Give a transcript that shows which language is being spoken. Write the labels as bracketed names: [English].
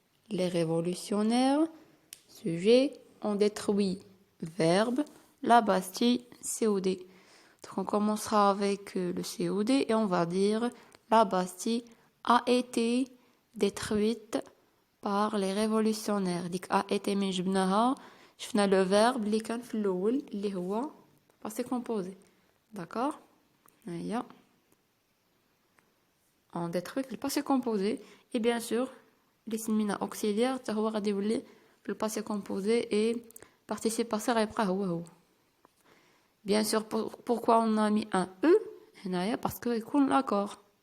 [French] Les révolutionnaires, sujet, ont détruit, verbe, la Bastille, COD. Donc on commencera avec le COD et on va dire la Bastille a été détruite par les révolutionnaires. [Arabic] Donc a été من جبناها شفنا [French] le verbe [Arabic] اللي كان في الأول اللي هو [French] passé composé. D'accord? Aïe. On détruit le passé composé et bien sûr les signes auxiliaires هو [Arabic] غادي يولي [French] في le passé composé et participe passé [Arabic] غيبقى هو. [French] Bien sûr, pourquoi on a mis un E? Parce que يكون l'accord.